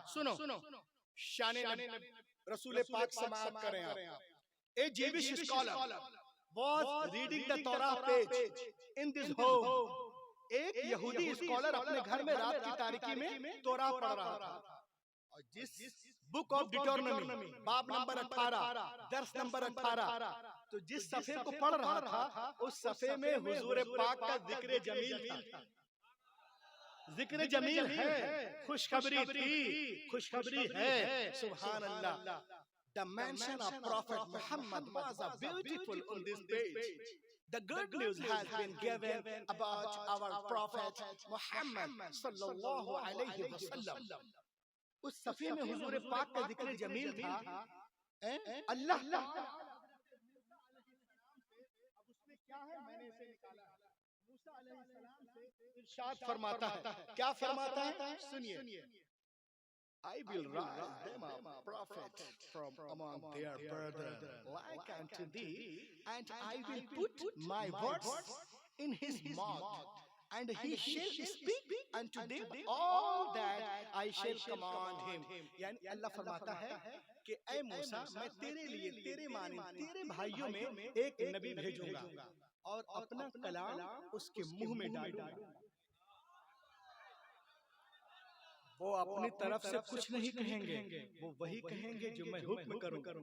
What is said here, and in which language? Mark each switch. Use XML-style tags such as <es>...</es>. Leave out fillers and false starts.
<hi>सुनो, शान रसूल पाक समाअत करें आप।</hi> <en>A Jewish scholar was reading the Torah page in this home.</en> <hi>एक यहूदी स्कॉलर अपने घर में रात की तारीकी में तौरात पढ़ रहा था, और जिस बुक ऑफ डिटोरनोमी बाब नंबर 18 दर्स नंबर 18, तो जिस सफ़े को पढ़ रहा था उस सफ़े में हुजूर पाक का जिक्र जमील था। जिक्र जमील है, खुशखबरी थी, खुशखबरी है, सुभान अल्लाह।</hi> <en>The mention of Prophet Muhammad was a beautiful on this page. The good news has been given about our Prophet Muhammad sallallahu alaihi wasallam.</en> <hi>उस सफ़े में हुजूर पाक का जिक्र जमील था। अल्लाह अब उसमें क्या है, मैंने इसे निकाला। मूसा अलैहिस्सलाम से इरशाद फरमाता है, क्या फरमाता है? सुनिए।</hi> <en>I will rise them a prophet from among their brethren like unto thee, and I will put my words in his mouth, and he shall speak unto them all that I shall command him.</en> <hi>यानी अल्लाह फरमाता है कि ऐ मूसा, मैं तेरे लिए, तेरे मानिंद, तेरे भाइयों में एक नबी भेजूंगा और अपना कलाम उसके मुंह में डालूंगा। वो अपनी तरफ से कुछ नहीं कहेंगे, वो वही कहेंगे जो मैं हुक्म करूं।</hi>